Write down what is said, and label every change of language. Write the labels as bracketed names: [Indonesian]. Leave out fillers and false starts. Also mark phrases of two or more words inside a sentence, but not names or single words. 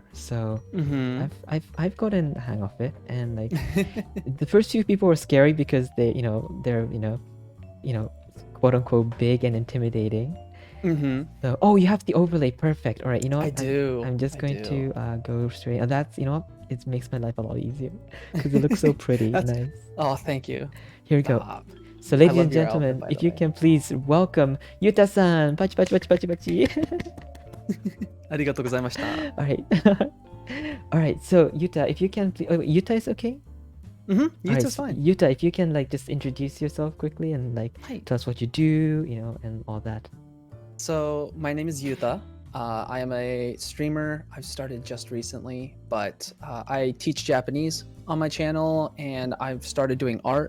[English] So I've gotten the hang of it, and like the first few people were scary because they're quote unquote big and intimidating. So you have the overlay, perfect. All right, you know what? I do. I'm just going to go straight. And that's, you know what? It makes my life a lot easier because it looks so pretty. Nice. Oh, thank you. Here we go. So, ladies and gentlemen, if you can please welcome Yuta-san. [Japanese] パチパチパチパチパチ. ありがとうございました. [English] All right. All right. So Yuta, if you can please. Oh, Yuta is okay. Yuta's fine. Yuta, if you can like just introduce yourself quickly and like tell us what you do, and all that. So my name is Yuta. I am a streamer. I've started just recently, but I teach Japanese on my channel, and I've started doing art.